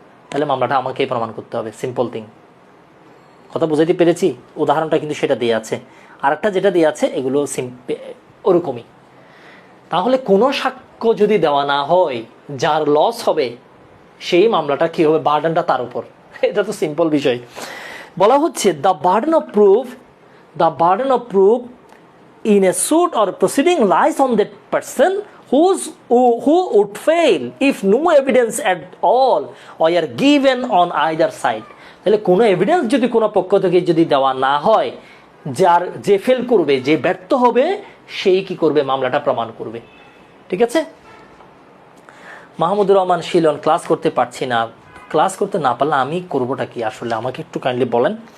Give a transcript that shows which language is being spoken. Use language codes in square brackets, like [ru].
[bn] তাহলে মামলাটা আমাকেই প্রমাণ করতে হবে, সিম্পল থিং। কথা বুঝাইতে পেরেছি? উদাহরণটা কিন্তু সেটা দিয়ে আছে, আর একটা যেটা দিয়ে আছে এগুলো ওরকমই। তাহলে কোনো সাক্ষ্য যদি দেওয়া না হয়, যার লস হবে সেই মামলাটা কী হবে, বার্ডেনটা তার উপর। এটা তো সিম্পল বিষয়। বলা হচ্ছে [en] The burden of proof in a suit or proceeding lies on that person who would fail if no evidence at all are given on either side. [bn] তাহলে কোনো এভিডেন্স যদি কোনো পক্ষ থেকে যদি দেওয়া না হয়, যে ফেল করবে, যে ব্যর্থ হবে, সেই কি করবে, মামলাটা প্রমাণ করবে। ঠিক আছে? মাহমুদুর রহমান শিলন, ক্লাস করতে পারছি না। ক্লাস করতে না পারলে আমি করবোটা কি আসলে, আমাকে একটু কাইন্ডলি বলেন।